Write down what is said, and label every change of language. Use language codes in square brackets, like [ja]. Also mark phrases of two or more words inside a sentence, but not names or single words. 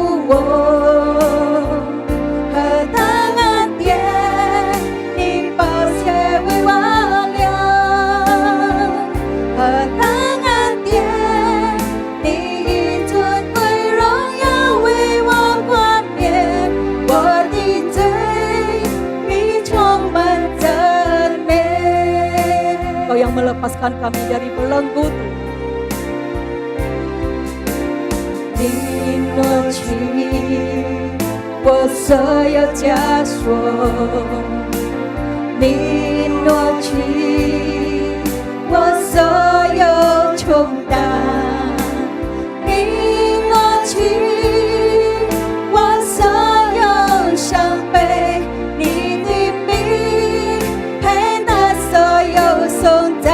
[zh] 我，何等恩典，你宝血为我流，何等恩典，你以尊贵荣耀为我冠冕，我的罪你充满赞美。 [id] Kau yang melepaskan kami dari belenggu Tuhan. [zh] 你挪去我所有枷锁，你挪去我所有重担，你挪去我所有伤悲，你的名配得所有颂赞。